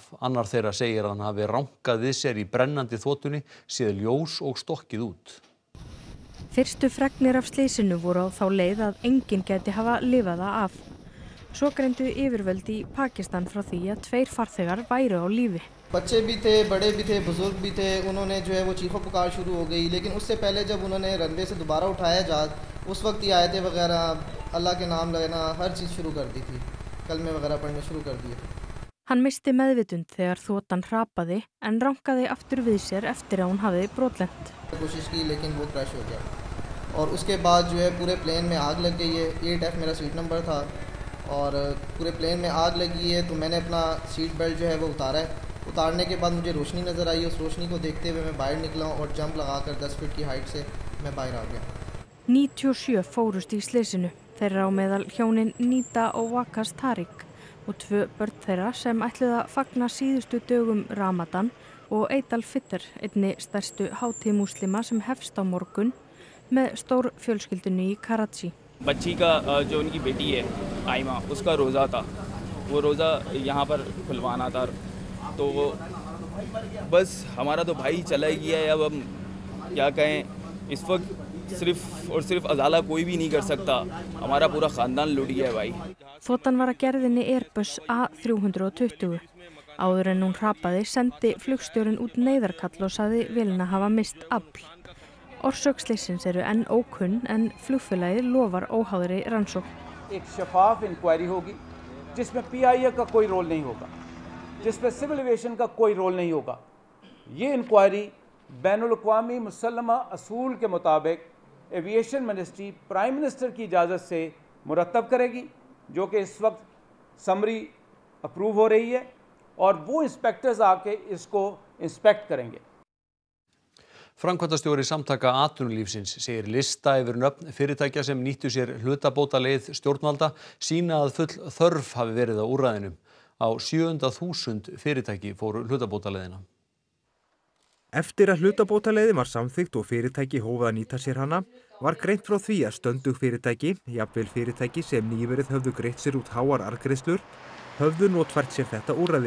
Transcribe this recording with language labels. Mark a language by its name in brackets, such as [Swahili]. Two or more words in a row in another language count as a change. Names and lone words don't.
[Icelandic] Annar þeirra segir að hann hafi rankað við sér í brennandi þotunni, séð ljós og stokkið út. Fyrstu fregnir af slysinu voru á þá leið að enginn gæti hafa lifað það af. Svo greindu yfirvöld í Pakistan frá því að 2 farþegar væru á lífi. [Urdu] بچے بھی تھے، بڑے بھی تھے، بزرگ بھی تھے، انہوں نے جو ہے وہ چیخوں پکار شروع ہو گئی، لیکن اس سے پہلے جب انہوں نے رن وے سے دوبارہ اٹھایا جہاز، اس وقت ہی آیتیں وغیرہ، اللہ کے نام لینا، ہر چیز شروع کر دی تھی، کلمے وغیرہ پڑھنے شروع کر دیے. [Icelandic] Hann misti meðvitund þegar þotan hrapaði en rankaði aftur við sér eftir að hún hafði brotlent. [Urdu] کوشش کی لیکن وہ کریش ہو گیا اور اس کے بعد جو ہے پورے پلین میں آگ لگ گئی ہے. 8F میرا [English] seat number [Urdu] تھا اور پورے پلین میں آگ لگی ہے تو میں نے اپنا [English] seat belt [Urdu] جو ہے وہ اتارا ہے. اتارنے کے بعد مجھے روشنی نظر آئی۔ اس روشنی کو دیکھتے ہوئے میں باہر نکلا اور جمپ لگا کر 10 فٹ کی ہائٹ سے میں باہر آ گیا. [Icelandic] 97 fórust í slysinu. Þeirra á meðal hjónin Nita og Waqas Tariq og 2 börn þeirra sem ætluðu að fagna síðustu dögum Ramadan og Eid al-Fitr, einni stærstu hátíð múslima sem hefst á morgun með stór fjölskyldunni í Karachi. [Urdu] بچی کا جو ان کی بیٹی ہے عائمہ، اس کا روزہ تھا. وہ روزہ یہاں پر کھلوانا تھا۔ تو بس ہمارا تو بھائی چلا ہی گیا ہے. اب ہم کیا کہیں، اس وقت صرف اور صرف ازالہ کوئی بھی نہیں کر سکتا. ہمارا پورا خاندان لٹ گیا ہے بھائی. [Icelandic] Þotan var að gerðinni Airbus A320. Áður en hún hrapaði sendi flugstjórinn út neyðarkall og sagði vélina hafa mist afl. Orsök slyssins eru enn ókunn en flugfélagið lofar óháðri rannsókn. [Urdu] ایک شفاف انکوائری ہوگی جس میں PIA کا کوئی رول نہیں ہوگا، جس میں [English] civil aviation [Urdu] کا کوئی رول نہیں ہوگا. یہ انکوائری بین الاقوامی مسلمہ اصول کے مطابق [English] aviation ministry prime minister [Urdu] کی اجازت سے مرتب کرے گی، جو کہ اس وقت [English] summary approve [Urdu] ہو رہی ہے اور وہ انسپکٹرز آ کے اس کو انسپیکٹ کریں گے. [Icelandic] Framkvæmdastjóri Samtaka atvinnulífsins segir lista yfir nöfn fyrirtækja sem nýttu sér hlutabótaleið stjórnvalda sýna að full þörf hafi verið á úrræðinu. Á 700.000 fyrirtæki fóru hlutabótaleiðina. Eftir að hlutabótaleiðin var samþykkt og fyrirtæki hófu að nýta sér hana, var greint frá því að stöndug fyrirtæki, jafnvel fyrirtæki sem nýverið höfðu greitt sér út háar arðgreiðslur, höfðu notfært sér þetta úrræði.